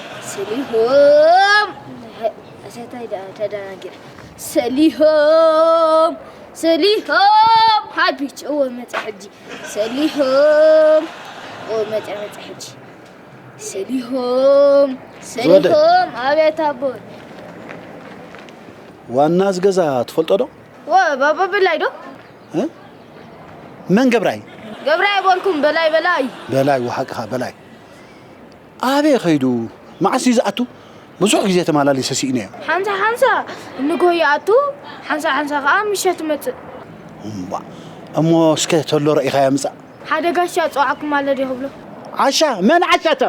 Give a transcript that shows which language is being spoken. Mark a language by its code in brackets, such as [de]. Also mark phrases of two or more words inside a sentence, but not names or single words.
[ti] ሰሊሆም እሰይ ታይ ዳ-፣ ተደናጊረ። ሰሊሆም፣ ሰሊሆም ሃይ ፒች። እዎ መፅአ ሕጂ። ሰሊሆም፣ እዎ መፅአ፣ መፅአ ሕጂ። ሰሊሆም፣ ዝወደ። ሰሊሆም፣ ኣቤት ኣቦ። ዋና ዝገዛ ትፈልጦ ዶ? ወ፣ ባባ በላይ ዶ? እ? መን ገብራይ? ገብራይ በልኩም፣ በላይ፣ በላይ። በላይ፣ ወሓቅኻ በላይ። ኣበይ ኸይዱ? መዓስ እዩ ዝኣቱ? ብዙሕ ግዜ ተመላሊሰ ሲእኒዮ። ሓንሳ፣ ሓንሳ ንጎ ይኣቱ፣ ሓንሳ፣ ሓንሳ ከዓ ምሸት መፅእ። እምባ፣ እሞ እስከ ተሎ ረኢኻ ምፃእ። ሓደ ጋሻ ፀዋዕኩም ኣሎ ዶ ይብሎ? ዓሻ? መን ዓሻ እተ?